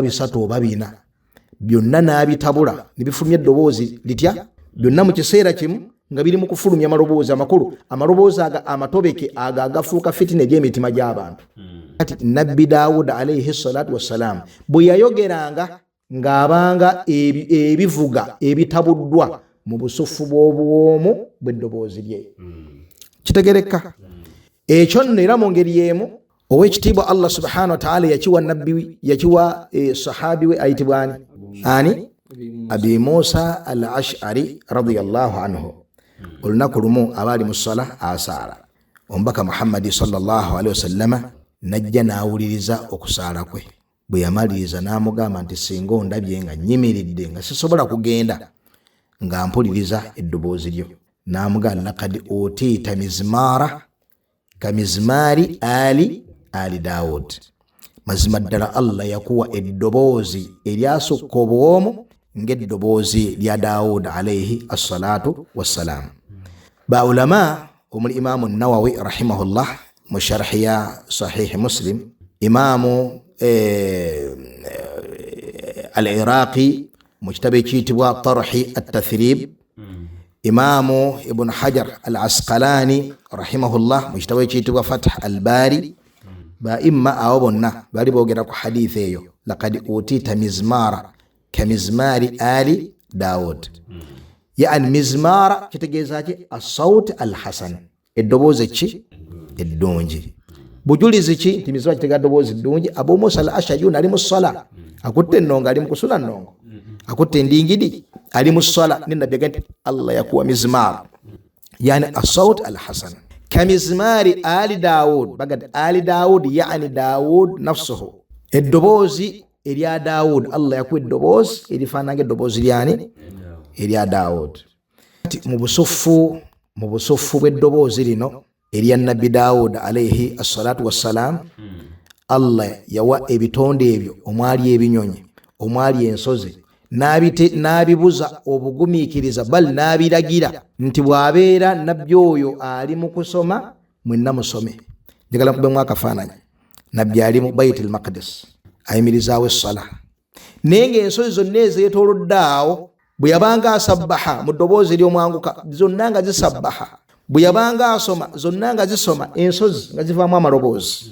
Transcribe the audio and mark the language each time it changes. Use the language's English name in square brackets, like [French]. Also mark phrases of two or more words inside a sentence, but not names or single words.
[Ganda] 3 oba 4 byonna n'abitabula nebifulumya eddoboozi litya byonna mu kiseera kimu nga biri mu kufulumya amaloboozi amakulu amaloboozi aga amatobeke aga agafuuka fitina egy'emitima gy'abantu kati nabbi Daawuda [Arabic] عليه الصلاة والسلام [Ganda] bwe yayogeranga ng'abanga ebivuga ebitabuddwa mu busufu bw'obuwoomu bw'eddoboozi lye kitegereka ekyo nno era mu ngeri y'emu owekitiibwa [Arabic] الله سبحانه وتعالى [Ganda] yakiwa nabbi yakiwa sahabi we ayitibwani ani Abi Musa al-Ash'ari [Arabic] رضي الله عنه. [Ganda] Olunaku lumu abali mu ssala asaala, omubaka Muhammadi [Arabic] صلى الله عليه وسلم [Ganda] najja n'awuliriza okusaala kwe. Bwe yamaliriza n'amugamba nti singa ondabye nga nyimiridde nga sisobola kugenda nga mpuliriza eddoboozi lyo. N'amugamba [Arabic] لقد أوتيت مزمارا كمزمار آل داود. [Ganda] Mazima ddala Allah yakuwa eddoboozi eryasukka obwomu ng'eddoboozi lya Daud [Arabic] عليه الصلاة والسلام. [Ganda] Ba ulama omuli Imamu Nawawi rahimahullah mu sharhi ya Sahih Muslim, Imamu al-Iraqi mu kitabu ekiyitibwa Tarhi at-Tathrib, Imamu Ibn Hajar al-Asqalani rahimahullah mu kitabu ekiyitibwa Fath al-Bari, ba imma abo bonna bali boogera ku hadisi eyo [Arabic] لقد أوتيت مزمارا كمزمار آل داود. [Ganda] Yani mizmara kitegeeza ki [Arabic] الصوت الحسن, [Ganda] eddoboozi ki eddungi. Bujulizi ki nti mizmara kitegeeza eddoboozi eddungi. Abu Musa al-Ash'ari ali mu ssala akutte ennongo, ali mu kusula nnongo, akutte endingidi, ali mu ssala ne nabbi agamba Allah yakuwa mizmara, [Arabic] يعني الصوت الحسن كمزمار آل داود. [Ganda] Bagad ali Daud [Arabic] يعني داود نفسه, [Ganda] eddoboozi erya Daud. Allah yakuwa eddoboozi erifaananga eddoboozi lyani erya Daud. Mu busuffu bw'eddoboozi lino erya nabbi Daud [Arabic] عليه الصلاة والسلام, [Ganda] Allah yawa ebitonde ebyo omwali ebinyonyi, omwali ensozi, n'abibuza obugumiikiriza, bal n'abiragira nti bw'abeera nabbi oyo ali mu kusoma mwenna musome. Njagala nkubemu akafaananyi. Nabbi ali mu Baitul Maqdis ayimirizaawo essala, naye ng'ensozi zonna ezeetoolodde awo bwe yabanga asabbaha mu ddoboozi ery'omwanguka zonna nga zisabbaha, bwe yabanga asoma zonna nga zisoma, ensozi nga zivaamu amaloboozi.